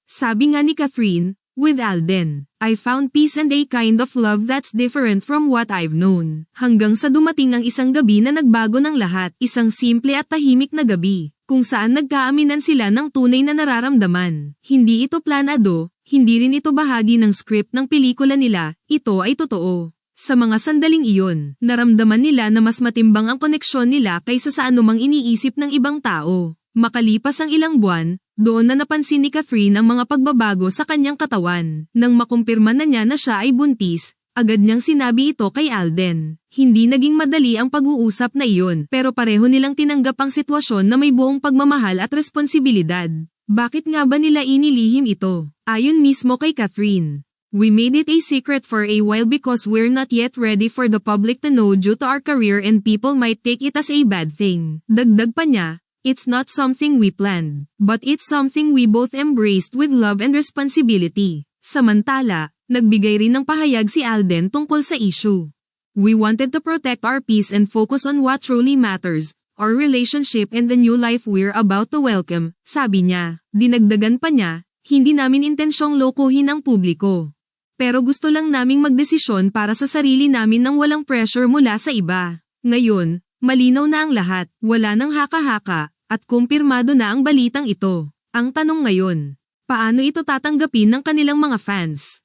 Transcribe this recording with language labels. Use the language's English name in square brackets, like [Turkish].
[Filipino] Sabi nga ni Catherine, [English] with Alden, I found peace and a kind of love that's different from what I've known. [Filipino] Hanggang sa dumating ang isang gabi na nagbago ng lahat, isang simple at tahimik na gabi, kung saan nagkaaminan sila ng tunay na nararamdaman. Hindi ito planado, hindi rin ito bahagi ng script ng pelikula nila, ito ay totoo. Sa mga sandaling iyon, naramdaman nila na mas matimbang ang koneksyon nila kaysa sa anumang iniisip ng ibang tao. Makalipas ang ilang buwan, doon na napansin ni Catherine ang mga pagbabago sa kanyang katawan. Nang makumpirma na niya na siya ay buntis, agad niyang sinabi ito kay Alden. Hindi naging madali ang pag-uusap na iyon, pero pareho nilang tinanggap ang sitwasyon na may buong pagmamahal at responsibilidad. Bakit nga ba nila inilihim ito? Ayon mismo kay Catherine, [English] we made it a secret for a while because we're not yet ready for the public to know due to our career and people might take it as a bad thing. [Filipino] Dagdag pa niya, [English] it's not something we planned, but it's something we both embraced with love and responsibility. [Filipino] Samantala, nagbigay rin ng pahayag si Alden tungkol sa issue. [English] We wanted to protect our peace and focus on what truly matters, our relationship and the new life we're about to welcome, [Filipino] sabi niya. Dinagdagan pa niya, hindi namin intensyong lokohin ang publiko. Pero gusto lang naming magdesisyon para sa sarili namin nang walang pressure mula sa iba. Ngayon, malinaw na ang lahat, wala nang haka-haka, at kumpirmado na ang balitang ito. Ang tanong ngayon, paano ito tatanggapin ng kanilang mga fans?